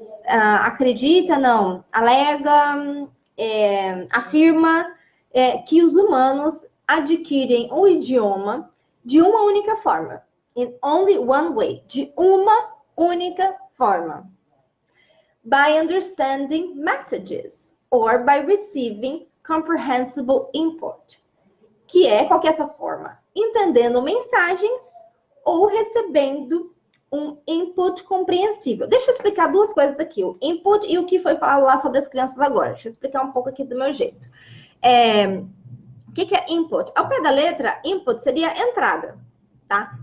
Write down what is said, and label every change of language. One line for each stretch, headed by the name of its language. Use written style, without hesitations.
Portuguese: Acredita, não, alega, afirma que os humanos adquirem o idioma de uma única forma.
English: In only one way.
Portuguese: De uma única forma.
English: By understanding messages or by receiving comprehensible input.
Portuguese: Qual que é essa forma? Entendendo mensagens ou recebendo um input compreensível. Deixa eu explicar duas coisas aqui. O input e o que foi falado lá sobre as crianças agora. Deixa eu explicar um pouco aqui do meu jeito. O que é input? Ao pé da letra, input seria entrada, tá?